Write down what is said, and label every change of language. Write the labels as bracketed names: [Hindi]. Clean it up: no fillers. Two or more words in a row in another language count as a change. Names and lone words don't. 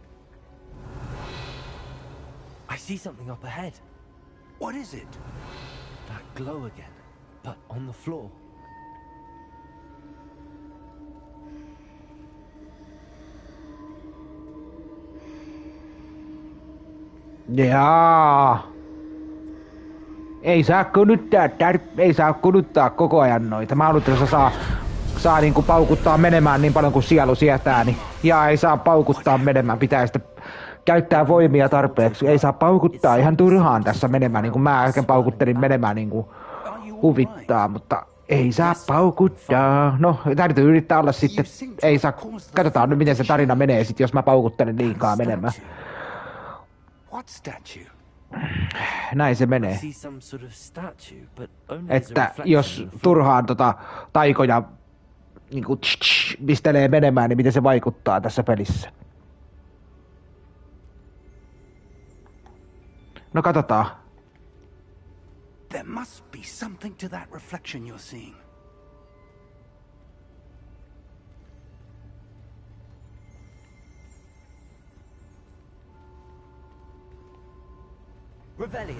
[English] I see something up ahead. What is it? That glow again, but on the floor. [Finnish] Jaa. Ei saa kuluttaa koko ajan noita. Mä haluan, että saa niinku paukuttaa menemään niin paljon kuin sielu sietää, niin ei saa paukuttaa menemään. Pitää sitten käyttää voimia tarpeeksi. Ei saa paukuttaa ihan turhaan tässä menemään, niin kuin mä äsken paukuttelin menemään niin kuin huvittaa, mutta ei saa paukuttaa. No, täytyy yrittää olla sitten, ei saa, katsotaan nyt miten se tarina menee sit, jos mä paukuttelen liikaa menemään. [English] What statue? [Finnish] Näin se menee. [English] See some sort of statue, but only as a [Finnish] Että [English] reflection [Finnish] jos [English] of the floor. [Finnish] turhaan taikoja niinku pistelee menemään, niin miten se vaikuttaa tässä pelissä. No katsotaan. [English] There must be something to that reflection you're seeing. Revelio.